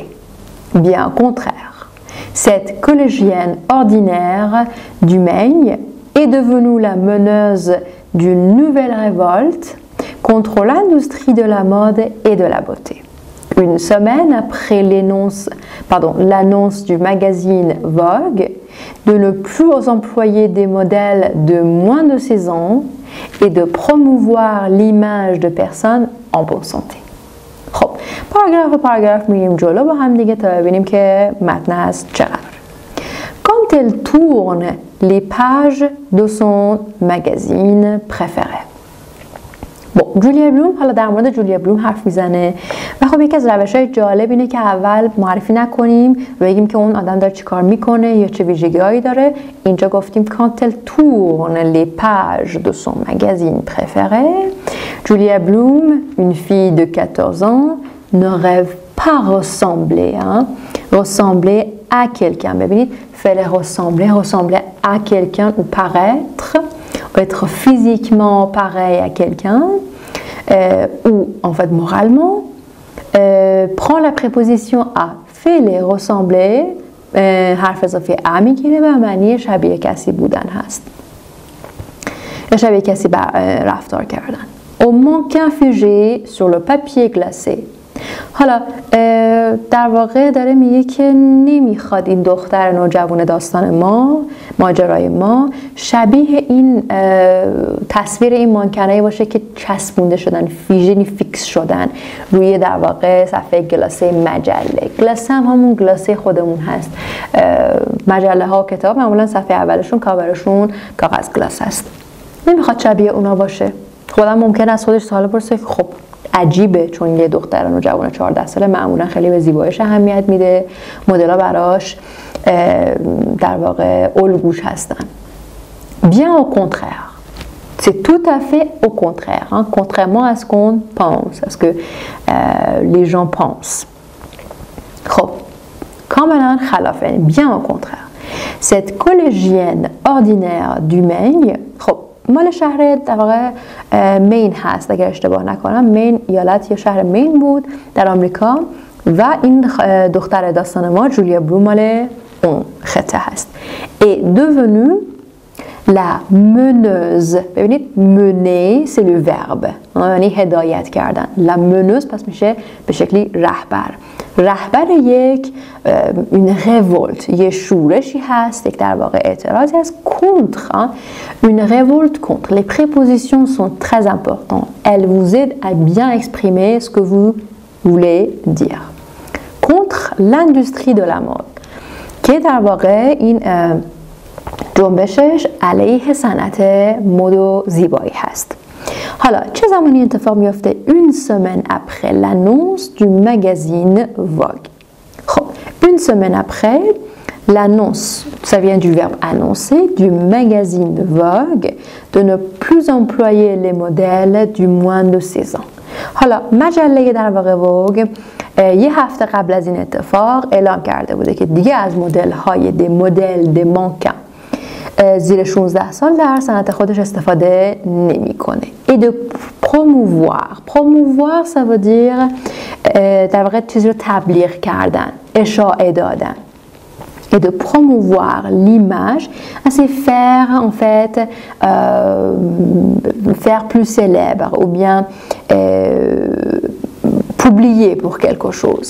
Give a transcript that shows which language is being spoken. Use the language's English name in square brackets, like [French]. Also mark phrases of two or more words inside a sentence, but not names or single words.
[French] Bien au contraire, cette collégienne ordinaire du Maine est devenue la meneuse d'une nouvelle révolte contre l'industrie de la mode et de la beauté. Une semaine après l'annonce du magazine Vogue de ne plus employer des modèles de moins de 16 ans et de promouvoir l'image de personnes en bonne santé. [Persian] خب پاراگراف میریم جلو با هم دیگه تا ببینیم که متن از چقدر. [French] Quand elle tourne les pages de son magazine préféré. [Persian] جولیا بلوم، حالا در مورد جولیا بلوم حرف میزنه و خب یکی از روش‌های جالب اینه که اول معرفی نکنیم و بگیم که اون آدم داره چی کار میکنه یا چه ویژگی‌هایی داره. اینجا گفتیم [French] quand elle tourne les pages de son magazine préféré, Julia Bloom, une fille de 14 ans, ne rêve pas ressembler à quelqu'un. [Persian] ببینید فعل [French] ressembler à quelqu'un ou paraître, être physiquement pareil à quelqu'un ou en fait moralement, prend la préposition à [Persian] فعل ressembler حرف اضافه ا میگیره و معنی شبیه کسی بودن هست یا شبیه کسی رفتار کردن. [French] Au mannequin figé sur le papier glacé. [Persian] حالا در واقع داره میگه که نمیخواد این دختر نوجوان داستان ما، ماجرای ما، شبیه این تصویر این مانکنایی باشه که چسبونده شدن، فیکس شدن روی در واقع صفحه گلاسه مجله. گلاسه هم همون گلاسه خودمون هست. مجله ها و کتاب معمولا صفحه اولشون کاورشون کاغذ گلاس هست. نمیخواد شبیه اونا باشه. خودم ممکن است خودش سوال بپرسه که خب عجیبه، چون یه دختر نوجوان 14 ساله معمولا خیلی به زیباییش اهمیت میده، مدل‌ها براش در واقع الگوش هستن. [French] Bien au contraire, c'est tout à fait au contraire, hein, contrairement à ce qu'on pense, à ce que les gens pensent. [Persian] خب کاملا خلاف، [French] bien au contraire. Cette collégienne ordinaire du Maine، [Persian] خب مال شهر در واقع مین هست اگر اشتباه نکنم، مین ایالت یا شهر مین بود در آمریکا و این دختر داستان ما جولیا بلوم مال اون خطه هست. [French] Et devenue la meneuse. ببینید mener c'est le verbe، [Persian] یعنی هدایت کردن. [French] la meneuse [Persian] پس میشه به شکلی رهبر یک [French] une révolte، [Persian] یه شورشی هست، یک در واقع اعتراضی هست [French] contre، une révolte contre. Les prépositions sont très importantes. Elles vous aident à bien exprimer ce que vous voulez dire. Contre l'industrie de la mode [Persian] که در واقع این جنبشش علیه صنعت مد و زیبایی هست. حالا چه زمانی اتفاق میفته؟ [French] une semaine après l'annonce du magazine Vogue. خب une semaine après l'annonce, ça vient du verbe annoncer, du magazine Vogue de ne plus employer les modèles du moins de 16 ans. [Persian] حالا مجله در واقع ووگ یه هفته قبل از این اتفاق اعلام کرده بوده که دیگه از مدل د مانکن زیر 16 سال در صنعت خودش استفاده نمیکنه. [French] Et de promouvoir ça veut dire [Persian] در واقع چیزی رو تبلیغ کردن، اشاعه دادن. [French] et de promouvoir l'image, c'est faire en fait faire plus célèbre ou bien publier pour quelque chose.